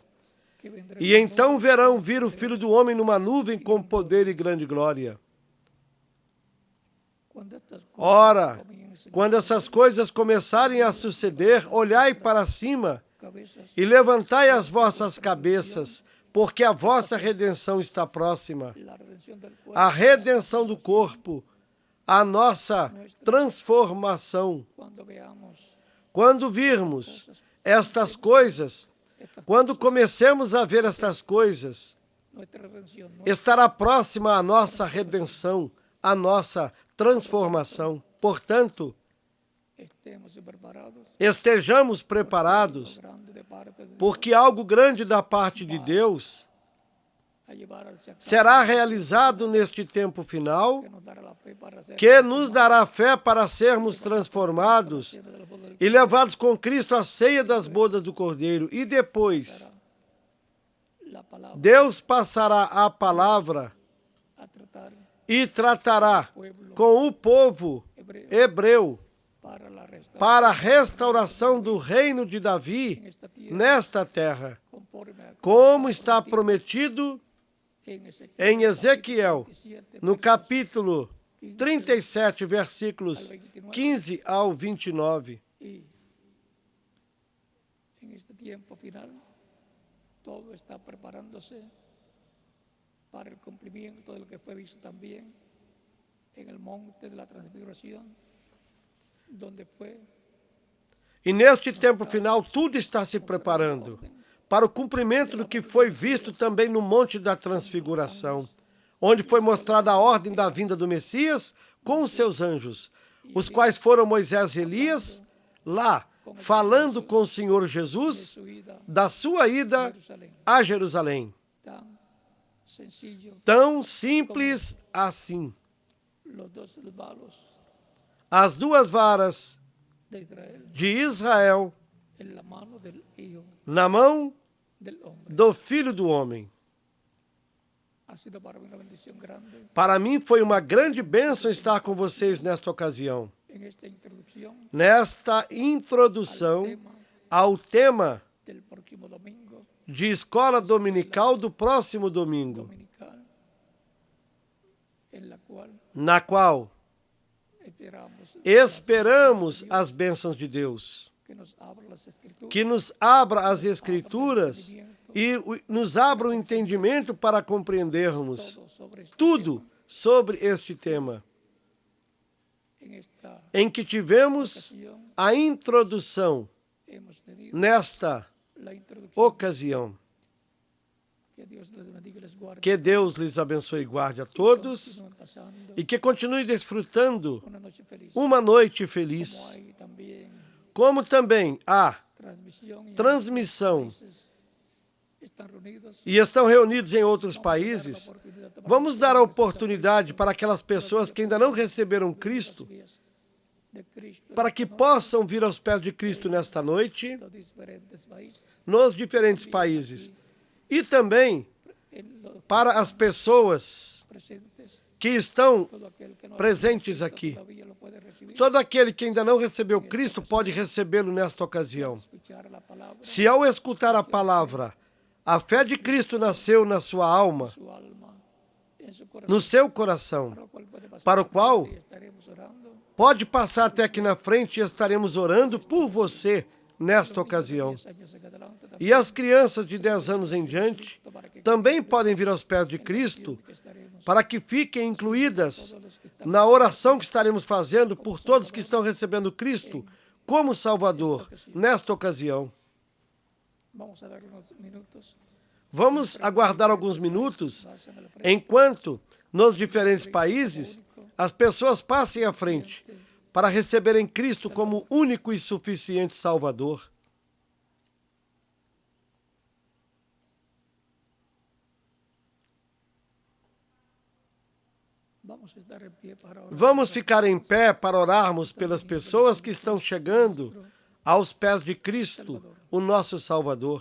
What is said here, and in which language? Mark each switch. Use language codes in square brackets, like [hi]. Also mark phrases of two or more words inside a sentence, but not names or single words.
[es] que vendrá [pt] E então verão vir o Filho do Homem numa nuvem com poder e grande glória. [es] cuando estas cosas [pt] Ora, [es] comiencen [pt] quando essas coisas começarem a suceder, olhai para cima [es] cabezas, [pt] e levantai as vossas cabeças, porque a vossa redenção está próxima. [es] la redención del cuerpo, [pt] A redenção do corpo, a nossa transformação. [es] cuando veamos [pt] Quando virmos estas coisas, quando comecemos a ver estas coisas, [es] nuestra redención, [pt] estará próxima a nossa redenção, a nossa transformação. Portanto, [es] estemos preparados, [pt] estejamos preparados, [es] grande de parte de [pt] porque algo grande da parte de Deus [es] a llevar al cabo, [pt] será realizado neste tempo final, [es] que nos dará la fe para ser [pt] que nos dará fé para sermos transformados [es] conscientes del poder [pt] e levados com Cristo à ceia das bodas do Cordeiro. E depois, [es] la palabra [pt] Deus passará a palavra [es] a tratar [pt] e tratará [es] pueblo [pt] com o povo hebreu [es] para la restauración [pt] para a restauração do reino de Davi [es] en esta tierra, [pt] nesta terra, [es] conforme a [pt] como está prometido [es] en Ezequiel [pt] em Ezequiel, 27, no capítulo 37, versículos 15 ao 29. [es] y en este tiempo final todo está preparándose para el cumplimiento de lo que fue visto también en el monte de la transfiguración, donde fue [pt] E neste tempo final, tudo está se preparando para o cumprimento do que foi visto também no Monte da Transfiguração, onde foi mostrada a ordem da vinda do Messias com os seus anjos, os quais foram Moisés e Elias, lá, falando com o Senhor Jesus [es] su ida [pt] da sua ida [es] a Jerusalén. [pt] a Jerusalém. [es] Tan sencillo, [pt] Tão simples assim. [es] los dos valos [pt] As duas varas [es] de Israel [pt] de Israel [es] en la mano del Hijo [pt] na mão [es] del Hombre. [pt] do Filho do Homem. [es] Ha sido para mí una bendición grande [pt] Para mim foi uma grande bênção estar com vocês nesta ocasião, [es] en esta introducción [pt] nesta introdução [es] tema [pt] ao tema [es] del próximo domingo [pt] de escola dominical do próximo domingo, [es] dominical, en la cual [pt] na qual esperamos as bênçãos de Deus, [es] que nos abra las escrituras, [pt] que nos abra as Escrituras e nos abra o entendimento para compreendermos [es] todo sobre este [pt] tudo sobre este tema, [es] en esta [pt] em que tivemos [es] ocasión [pt] a introdução [es] hemos tenido [pt] nesta [es] la introducción. [pt] ocasião. [es] Que Dios les bendiga y les guarde. [pt] Que Deus lhes abençoe e guarde a todos [es] Continúen pasando [pt] e que continue desfrutando [es] una noche feliz. [pt] uma noite [es] Como [pt] feliz, [es] hay también [pt] como também a [es] transmisión y [pt] transmissão [es] países están reunidos. [pt] e estão reunidos em outros [es] Vamos a dar la [pt] países. [es] oportunidad para [pt] Vamos [es] que [pt] dar a [es] ustedes [pt] oportunidade para aquelas pessoas que ainda não receberam Cristo, [es] vidas de Cristo [pt] para que possam vir aos pés de Cristo nesta noite, [es] en los diferentes países, [pt] nos diferentes países. E também [es] en los [pt] para as pessoas [es] presentes, [pt] que estão [es] todo aquel que no ha [pt] presentes [es] recibido [pt] aqui. [es] todavía lo puede recibir. [pt] Todo aquele que ainda não recebeu Cristo pode recebê-lo nesta ocasião. [es] Escuchar la palabra, [pt] Se ao escutar a palavra, a fé de Cristo nasceu na sua alma, [es] su alma, en su corazón, [pt] no seu coração, [es] para lo cual puede pasar [pt] para o qual [es] y estaremos orando. [pt] pode passar até aqui na frente e estaremos orando por você nesta ocasião. [es] 10 años en adelante, [pt] E as crianças de 10 anos em diante [es] para que [pt] também podem vir aos pés de Cristo [es] estaremos [pt] para que fiquem incluídas [es] todos los que están [pt] na oração que estaremos fazendo por todos que estão recebendo Cristo como Salvador nesta ocasião. [es] Vamos a dar unos minutos. [pt] Vamos aguardar alguns minutos [es] Pasen a la frente. [pt] enquanto, nos diferentes países, as pessoas passem à frente para receberem Cristo como único e suficiente Salvador. [es] Vamos a estar en pie para orar. [pt] Vamos ficar em pé para orarmos pelas pessoas que estão chegando aos pés de Cristo, o nosso Salvador.